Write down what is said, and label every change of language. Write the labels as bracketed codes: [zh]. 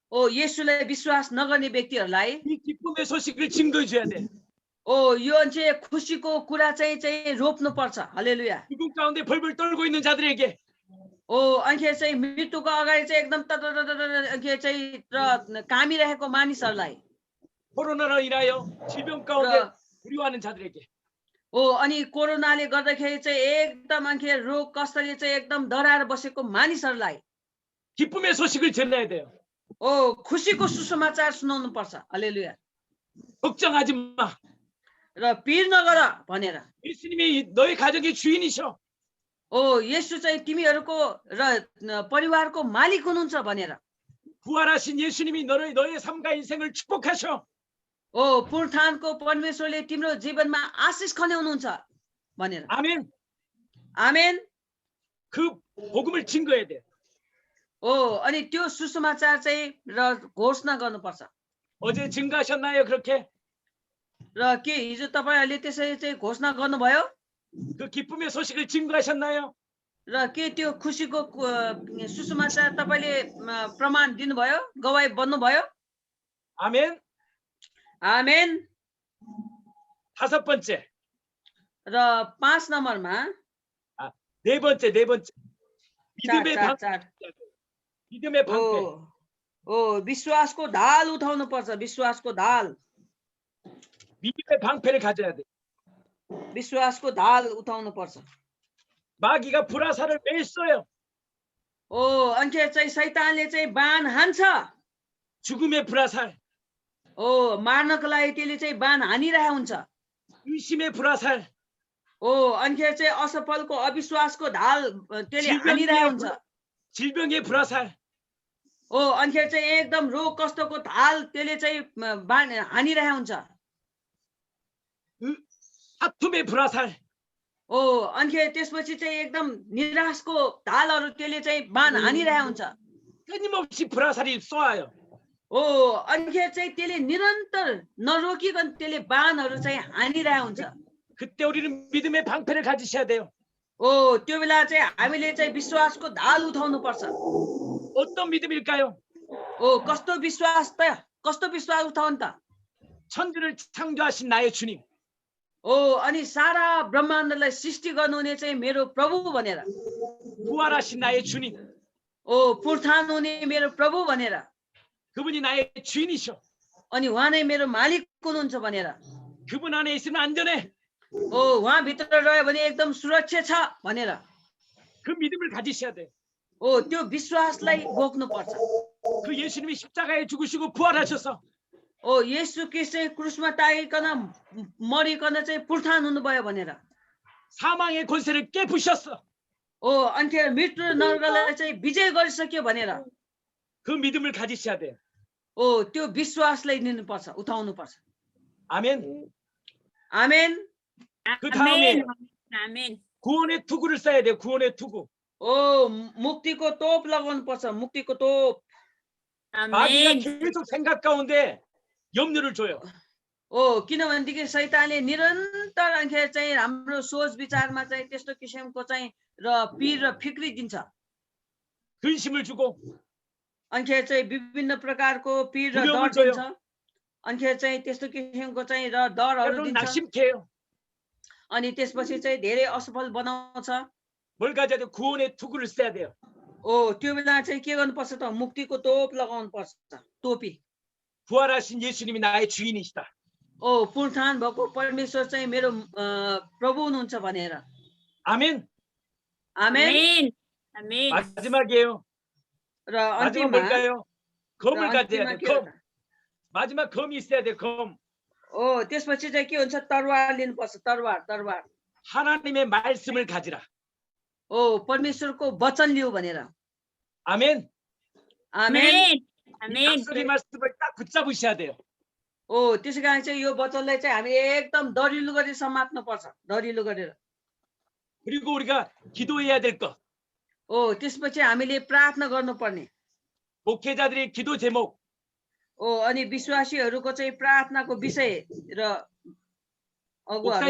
[ne] येशूलाई विश्वास नगर्ने व्यक्तिहरूलाई [ko] 이 기쁨의 소식을 증거해 줘야 돼. [ne] यो चाहिँ खुसीको कुरा चाहिँ रोप्नु पर्छ। हालेलुया। [ko] 죽음 가운데 벌벌 떨고 있는 자들에게 [ne] अनि चाहिँ मृत्युको अगाडि चाहिँ एकदम चाहिँ कामिरहेको मानिसहरूलाई [ko] 코로나로 인하여 질병 가운데 [ne] र [ko] 두려워하는 자들에게 [ne] अनि कोरोनाले गर्दाखेरि चाहिँ एकदम अन्खे रोग कष्टले चाहिँ एकदम डराएर बसेको मानिसहरूलाई [ko] 기쁨의 소식을 전해야 돼요. [ne] खुसीको सुसमाचार सुनाउनु पर्छ। हालेलुया। [ko] 걱정하지 마. [ne] र पिर नगर भनेर। [ko] 예수님이 너의 가정의 주인이셔. [ne] येशू चाहिँ तिमीहरूको र परिवारको मालिक हुनुहुन्छ भनेर। [ko] 부활하신 예수님이 너의 삶과 인생을 축복하셔. [ne] पुनरुत्थानको परमेश्वरले तिम्रो जीवनमा आशिष खन्याउनुहुन्छ भनेर। [ko] 아멘. [ne] आमेन। [ko] 그 복음을 증거해야 돼. [ne] अनि त्यो सुसमाचार चाहिँ र घोषणा गर्नुपर्छ। [ko] 어제 증거하셨나요? 그렇게 [ne] र के हिजो तपाईहरुले त्यसरी चाहिँ घोषणा गर्नुभयो? [ko] 그 기쁨의 소식을 증거하셨나요? [ne] र के त्यो खुसीको सुसमाचार तपाईले प्रमाण दिनुभयो? गवाही बन्नुभयो? [ko] 아멘. [ne] आमेन। [ko] 다섯 번째. [ne] र 5 नम्बरमा [ko] 네 번째. 믿음의 방패. [ne] विश्वासको ढाल उठाउनु पर्छ। विश्वासको ढाल। [ko] 믿음의 방패를 가져야 돼. [ne] विश्वासको ढाल उठाउनु पर्छ। [ko] 마귀가 불화살을 매일 쏘요. [ne] अन्खे चाहिँ शैतानले चाहिँ बाण हान्छ। [ko] 죽음의 불화살. [ne] मार्नको लागि त्यसले चाहिँ बाण हानिरहेको हुन्छ। [ko] 의심의 불화살. [ne] अन्खे चाहिँ असफलको अविश्वासको ढाल त्यसले हानिरहेको हुन्छ। [ko] 질병의 불화살. [ne] अन्खे चाहिँ एकदम रोग कष्टको ढाल त्यसले चाहिँ बाण हानिरहेको हुन्छ। [ko] 아픔의 불화살. [ne] अन्खे त्यसपछि चाहिँ एकदम निराशको ढालहरू त्यसले चाहिँ बाण हानिरहेको हुन्छ। [ko] 끊임없이 불화살이 쏘아요. [ne] अन्खे चाहिँ त्यसले निरन्तर नरोकिकन त्यसले बाणहरू चाहिँ हानिरहेको हुन्छ। [ko] 그때 우리는 믿음의 방패를 가지셔야 돼요. [ne] त्यो बेला चाहिँ हामीले चाहिँ विश्वासको ढाल उठाउनु पर्छ। [ko] 어떤 믿음일까요? [ne] कस्तो विश्वास त? कस्तो विश्वास उठाउनु त? [ko] 천지를 창조하신 나의 주님. [ne] अनि सारा ब्रह्माण्डलाई सृष्टि गर्नुहुने चाहिँ मेरो प्रभु भनेर। [ko] 부활하신 나의 주님. [ne] पुनरुत्थान हुने मेरो प्रभु भनेर। [ko] 그분이 나의 주인이셔. [ne] अनि उहाँ नै मेरो मालिक हुनुहुन्छ भनेर। [ko] 그분 안에 있으면 안전해. [ne] उहाँ भित्र रह्यो भने एकदम सुरक्षा छ भनेर। [ko] 그 믿음을 가지셔야 돼. [ne] त्यो विश्वासलाई बोक्नु पर्छ। [ko] 그 예수님이 십자가에 죽으시고 부활하셔서 [ne] येशू ख्रीष्ट क्रुसमा टाँगिकन मरिकन चाहिँ पुनरुत्थान हुनुभयो भनेर। [ko] 사망의 권세를 깨부셨어. [ne] अन्त्येर मृत्यु नरकलाई चाहिँ विजय गरिसक्यो भनेर। [ko] 그 믿음을 가지셔야 돼요. [ne] त्यो विश्वासलाई लिनुपर्छ, उठाउनु पर्छ। [ko] 아멘. [ne] आमेन। [ko] 그 다음에 아멘. 구원의 투구를 써야 돼요. 구원의 투구. [ne] मुक्तिको तोप लगाउनु पर्छ। मुक्तिको तोप। [ko] 마귀가 아멘. 계속 생각 가운데 염려를 줘요. [ne] किनभनेदेखि शैतानले निरन्तर अन्खेर चाहिँ हाम्रो सोच विचारमा चाहिँ त्यस्तो किसिमको चाहिँ र पीर र फिक्री दिन्छ। [ko] 근심을 주고 [ne] अन्खेर चाहिँ विभिन्न प्रकारको पीर र [ko] 두려움을 줘요. [ne] दिन्छ। अन्खेर चाहिँ त्यस्तो किसिमको चाहिँ र डरहरू [ko] 낙심케 해요. [ne] अनि त्यसपछि चाहिँ धेरै असफल बनाउँछ। [ko] 뭘 가져야 돼요? 구원의 투구를 써야 돼요. [ne] त्यो बेला चाहिँ के गर्नुपर्छ त? मुक्तिको तोप लगाउनु पर्छ। टोपी। [ko] 부활하신 예수님이 나의 주인이시다. [ne] पुनरुत्थान भएको परमेश्वर चाहिँ मेरो प्रभु हुनुहुन्छ भनेर। [ko] 아멘. [ne] आमेन। [ko] 아멘. 마지막이에요. [ne] र [ko] 마지막 뭘까요? 검을 가져야 [ne] अन्तिममा [ko] 돼. [ne] के [ko] 검. [ne] हुन्छ? [ko] 마지막 검이 있어야 돼. 검. [ne] त्यसपछि चाहिँ के हुन्छ? तरवार लिनुपर्छ। तरवार। [ko] 하나님의 말씀을 가지라. [ne] परमेश्वरको वचन लिऊ भनेर। [ko] 아멘. [ne] आमेन। [ko] 아멘. 약속의 말씀을 딱 붙잡으셔야 돼요. [ne] त्यसै कारण चाहिँ यो वचनलाई चाहिँ हामी एकदम दरिलो गरी समात्नु पर्छ। दरिलो गरेर। [ko] 그리고 우리가 기도해야 될 것. [ne] त्यसपछि हामीले प्रार्थना गर्नुपर्ने। [ko] 목회자들의 기도 제목. [ne] अनि विश्वासीहरूको चाहिँ प्रार्थनाको विषय र अगुवाहरूको